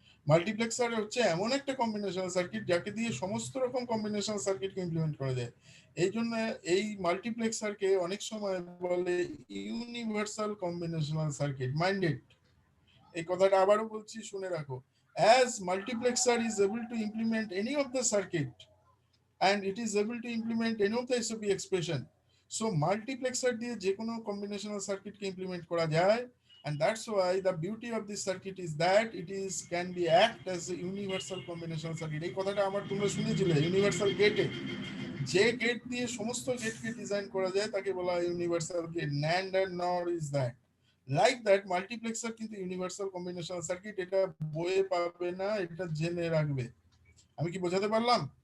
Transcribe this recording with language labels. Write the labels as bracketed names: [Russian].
[Bangla] Multiplexer হচ্ছে এমন একটা কম্বিনেশনাল সার্কিট যাকে দিয়ে সমস্ত রকম কম্বিনেশনাল সার্কিটকে ইমপ্লিমেন্ট করা যায়। এই জন্য এই মাল্টিপ্লেক্সারকে অনেক সময় বলে ইউনিভার্সাল কম্বিনেশনাল সার্কিট। মাইন্ডেড, এই কথাটা আবারও বলছি, শুনে রাখো। [English] As multiplexer is able to implement any of the circuit and it is able to implement any of the SOP expression, so multiplexer [Bangla] দিয়ে যে কোনো combinational circuit কে implement করা যায়, [English] and that's why the beauty of this circuit is that it is can be act as a universal combinational circuit. [Bangla] এই কথাটা আমার তোমরা শুনেছিলে universal গেটে, যে গেট দিয়ে সমস্ত গেটকে ডিজাইন করা যায় তাকে বলা হয় universal gate. [English] NAND and NOR is that. [Bangla] Like that multiplexer কিন্তু ইউনিভার্সাল কম্বিনেশনাল সার্কিট, এটা বইয়ে পাবে না, এটা জেনে রাখবে। আমি কি বোঝাতে পারলাম?